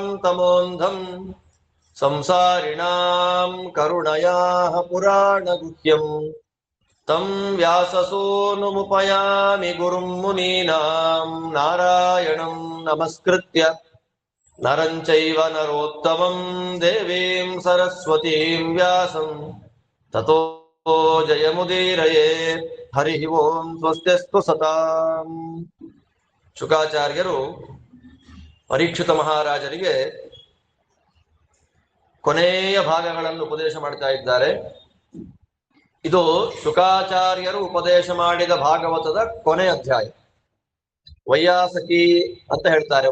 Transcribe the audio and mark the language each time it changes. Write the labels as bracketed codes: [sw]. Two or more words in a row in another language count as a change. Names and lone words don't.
[sa] तमोऽन्धम् संसारिणां करुणयाः पुराणगुह्यम् तं व्याससूनुमुपयामि गुरुं मुनीनां नारायणं नमस्कृत्य नरं चैव नरोत्तमं देवीं सरस्वतीं व्यासं ततो जयमुदीरयेत्। हरिः ओम्। स्वस्त्यस्तु सताम्। [kn] ಶುಕಾಚಾರ್ಯರು ಪರೀಕ್ಷಿತ ಮಹಾರಾಜರಿಗೆ ಕೊನೆಯ ಭಾಗಗಳನ್ನು ಉಪದೇಶ ಮಾಡ್ತಾ ಇದ್ದಾರೆ. ಇದು ಶುಕಾಚಾರ್ಯರು ಉಪದೇಶ ಮಾಡಿದ ಭಾಗವತದ ಕೊನೆ ಅಧ್ಯಾಯ. ವೈಯಾಸಕಿ ಅಂತ ಹೇಳ್ತಾರೆ.